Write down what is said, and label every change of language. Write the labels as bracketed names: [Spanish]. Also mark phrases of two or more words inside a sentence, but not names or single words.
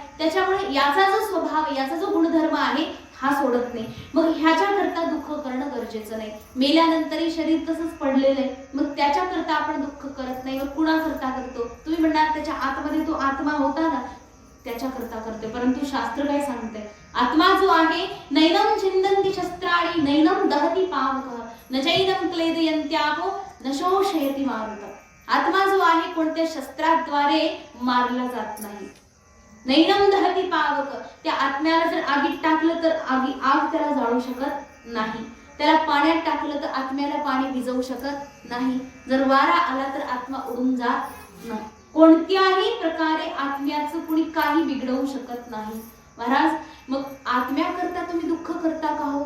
[Marathi] त्याच्यामुळे याचा जो स्वभाव, याचा जो गुणधर्म आहे हा सोडत नाही. मग ह्याच्याकरता दुःख करणं गरजेचं नाही. मेल्यानंतरही शरीर तसंच पडलेलं आहे, मग त्याच्याकरता आपण दुःख करत नाही. मग कुणाकरता करतो? तुम्ही म्हणणार त्याच्या आतमध्ये तो आत्मा होता ना, त्याच्याकरता करते. परंतु शास्त्र काय सांगते? आत्मा जो आहे, [Sanskrit] नैनम छिंदन्ति शस्त्राणि नैनम दहति पावकः न चैनम क्लेदयन्त्यापो न शोषयति मारुतः. [Marathi] आत्मा जो आहे कोणत्या शस्त्राद्वारे मारला जात नाही. [Sanskrit] नैनम दहति पावक, [Marathi] त्या आत्म्याला जर आगीत टाकलं तर आग त्याला जाळू शकत नाही. त्याला पाण्यात टाकलं तर आत्म्याला पाणी विझवू शकत नाही. जर वारा आला तर आत्मा उडून जात नाही. कोणत्याही प्रकारे आत्म्याचं कुणी काही बिघडवू शकत नाही. महाराज, मग आत्म्याकरता तुम्ही दुःख करता का हो?